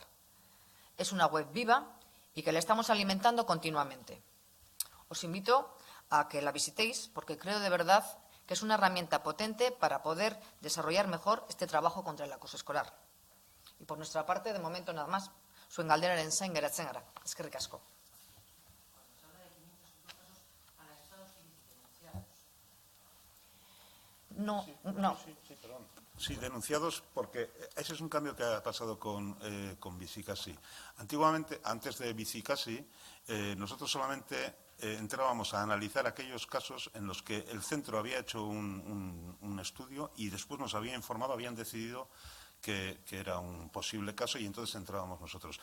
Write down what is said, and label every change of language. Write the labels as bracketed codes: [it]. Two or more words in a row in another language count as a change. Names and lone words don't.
[es] Es una web viva y que la estamos alimentando continuamente. Os invito a que la visitéis porque creo de verdad que es una herramienta potente para poder desarrollar mejor este trabajo contra el acoso escolar. Y por nuestra parte, de momento nada más, [eu] zuen galderaren zain geratzen gara. Eskerrik asko. [es] No. Sí, denunciados porque ese es un cambio que ha pasado con Bizikasi. Antiguamente, antes de Bizikasi, nosotros solamente entrábamos a analizar aquellos casos en los que el centro había hecho un estudio y después nos había informado, habían decidido que era un posible caso y entonces entrábamos nosotros.